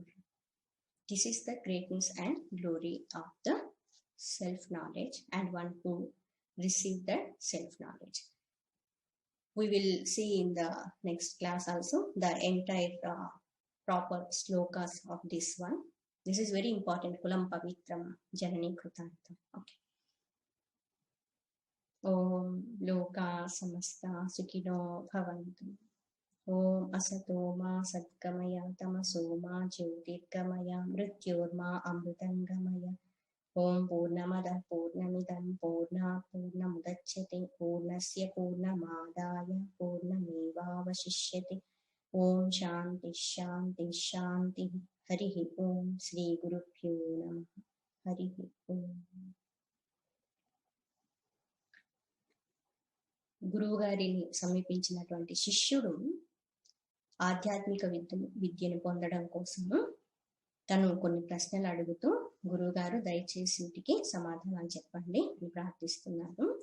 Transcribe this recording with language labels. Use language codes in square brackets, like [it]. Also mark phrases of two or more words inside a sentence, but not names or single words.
[en] This is the greatness and glory of the self-knowledge and one who received that self-knowledge. We will see in the next class also the entire proper slokas of this one. This is very important. [sa] कुलं पवित्रं जननी कृतान्तम्. Okay. ॐ लोका समस्ता सुखिनो भवन्तु. ॐ असतो मा सद्गमय तमसो मा ज्योतिर्गमय मृत्योर्मा अमृतङ्गमय. ॐ पूर्णमद पूर्णमिदं पूर्णात् पूर्णमुदच्यते पूर्णस्य पूर्णमादाय पूर्णमेवावशिष्यते. ॐ शान्ति शान्ति शान्ति. हरिः ॐ. श्री गुरुभ्यो नमः. हरिः ॐ. [te] గురువు గారిని సమీపించినటువంటి శిష్యుడు ఆధ్యాత్మిక విద్యను పొందడం కోసము తను కొన్ని ప్రశ్నలు అడుగుతూ, గురువుగారు దయచేసి వీటికి సమాధానాలు చెప్పండి అని ప్రార్థిస్తున్నారు.